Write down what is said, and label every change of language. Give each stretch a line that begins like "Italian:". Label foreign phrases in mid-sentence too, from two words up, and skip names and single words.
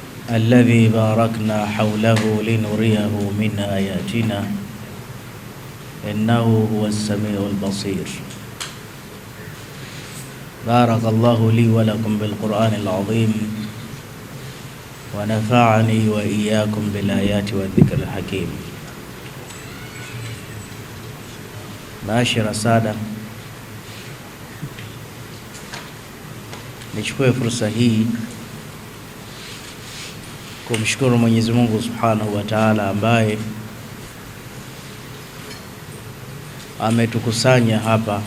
Arabic: الذي باركنا حوله لنريه من آياتنا إنه هو السميع البصير. بارك الله لي ولكم بالقرآن العظيم ونفعني وإياكم بالآيات والذكر الحكيم. معاشر السادة,
Swahili: nichukue fursa hii kumshukuru Mwenyezi Mungu
Arabic: سبحانه وتعالى
Swahili: ambaye ametukusanya hapa.